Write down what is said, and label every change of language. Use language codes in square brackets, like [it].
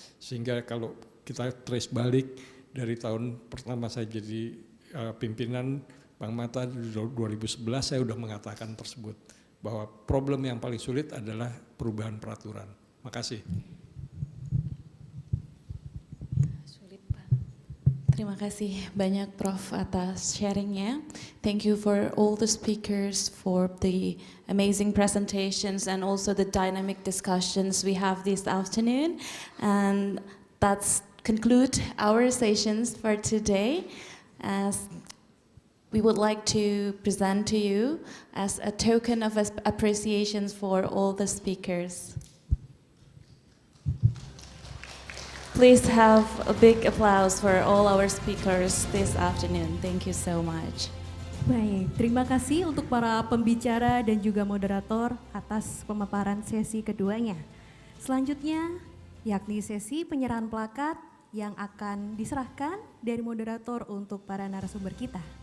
[id] Sehingga kalau kita trace balik dari tahun pertama saya jadi pimpinan Bank Mata di 2011 saya sudah mengatakan tersebut. Bahwa problem yang paling sulit adalah perubahan peraturan. Makasih. Terima kasih banyak Prof atas sharingnya. [en] Thank you for all the speakers for the amazing presentations and also the dynamic discussions we have this afternoon. And that's conclude our sessions for today. As we would like to present to you as a token of appreciation for all the speakers. Please have a big applause for all our speakers this afternoon. Thank you so much. [id] Baik, terima kasih untuk para pembicara dan juga moderator atas pemaparan sesi keduanya. Selanjutnya, yakni sesi penyerahan plakat yang akan diserahkan dari moderator untuk para narasumber kita.